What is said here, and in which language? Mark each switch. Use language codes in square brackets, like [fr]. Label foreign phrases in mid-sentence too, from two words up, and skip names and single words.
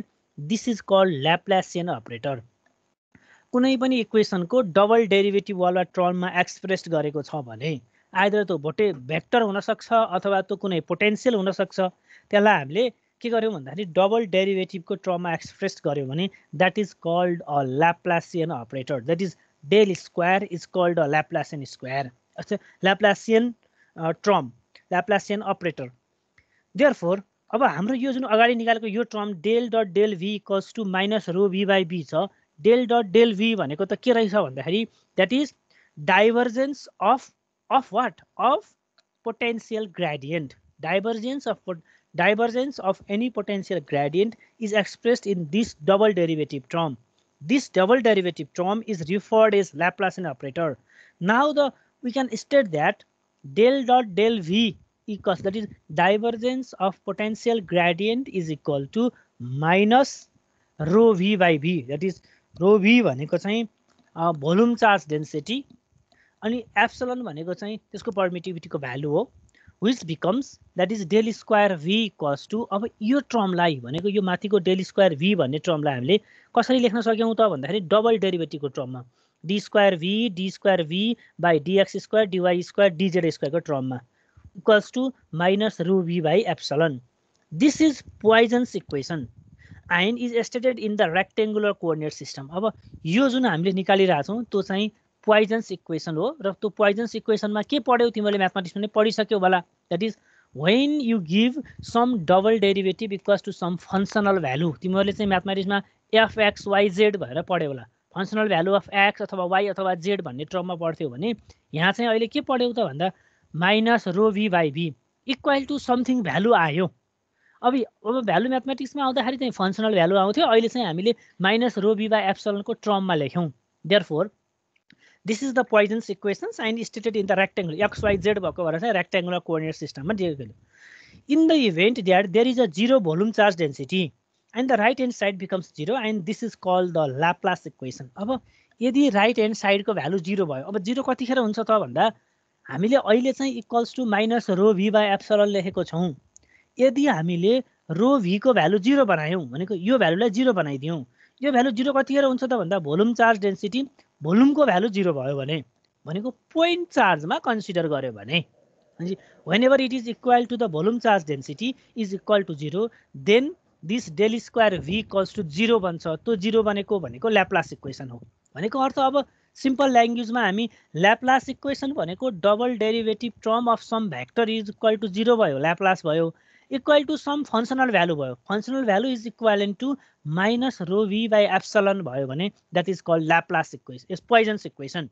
[en] this is called Laplacian operator. [ne] कुनै पनि इक्वेसनको [en] double derivative [ne] वाला टर्ममा एक्सप्रेस गरेको छ भने आइदर त्यो भेक्टर हुनसक्छ अथवा त्यो कुनै पोटेन्सियल हुनसक्छ, त्यसलाई हामीले के गर्यौँ भन्दाखेरि डबल डेरिभेटिभको टर्ममा एक्सप्रेस गर्यो भने [en] that is called a Laplacian operator. that is del square is called a Laplacian square, Laplacian term, Laplacian operator. देयरफोर [ne] अब हाम्रो यो जुन अगाडि निकालेको यो [en] term del dot del v equals to minus rho v by b छ। del dot del v [ne] भनेको त के रहेछ भन्दाखेरि [en] that is divergence of what of potential gradient. Divergence of any potential gradient is expressed in this double derivative term. This double derivative term is referred as Laplacian operator. Now we can state that del dot del v equals, that is divergence of potential gradient is equal to minus rho v by v. That is rho v [ne] भनेको चाहिँ [en] volume charge density अनि एप्सिलन [ne] भनेको चाहिँ त्यसको [en] permittivityको value हो, which becomes that is del square v equals to, [ne] अब यो टर्मलाई भनेको यो माथिको [en] del square v [ne] भन्ने टर्मलाई हामीले कसरी लेख्न सक्यौँ त भन्दाखेरि [en] double derivativeको टर्ममा d square v by dx square dy square dz square को टर्ममा equals to minus rho v by epsilon. This is Poisson's equation and is stated in the rectangular coordinate system. [ne] अब यो जुन हामीले निकालिरहेछौँ त्यो चाहिँ [en] Poisson's equation [ne] हो र त्यो पोइजन्स इक्वेसनमा के पढ्यौ तिमीले म्याथमेटिक्समा नै पढिसक्यौ होला। [en] that is when you give some double derivative equals to some functional value, [ne] तिमीहरूले चाहिँ [en] म्याथमेटिक्समा f x y z [ne] भनेर पढ्यौ होला। [en] functional value of x अथवा y अथवा z [ne] भन्ने टर्ममा पढ्थ्यौ भने यहाँ चाहिँ अहिले के पढ्यौ त भन्दा [en] minus rho v by v equal to something value आयो। [ne] अब भ्यालु म्याथमेटिक्समा आउँदाखेरि चाहिँ [en] functional value [ne] आउँथ्यो, अहिले चाहिँ हामीले [en] minus rho v by epsilonको [ne] टर्ममा लेख्यौँ। [en] देयरफोर this is the Poisson's equations and stated in the rectangle xyz [ne] भएको भएर चाहिँ [en] rectangular coordinate system [ne] मा दिएको छ। [en] In the event that there is a zero volume charge density and the right hand side becomes 0 and this is called the Laplace equation. [ne] अब यदि [en] right hand sideको value [ne] 0 भयो, अब 0 कतिखेर हुन्छ त भन्दा हामीले अहिले चाहिँ [en] equals to minus rho v by epsilon [ne] लेखेको छौँ। यदि हामीले [en] rho v [ne] को भ्यालु 0 बनायौँ भनेको यो भ्यालुलाई 0 बनाइदियौँ, यो भ्यालु 0 कतिखेर हुन्छ त भन्दा [en] volume charge density [ne] भोल्युमको भ्यालु 0 भयो भने भनेको [en] point chargeमा [ne] कन्सिडर गर्यो भने [en] whenever it is equal to the volume charge density is equal to 0 then this del square v equals to 0 [ne] बन्छ। त्यो 0 भनेको [en] Laplace equation [ne] हो भनेको अर्थ। [en] अब simple languageमा हामी Laplace equation भनेको double derivative term of some vector is equal to 0 भयो, Laplace भयो, equal to some functional value भयो, functional value is equal to minus rho v by epsilon [ne] भयो भने [en] that is called Laplace equation, Poisson's equation.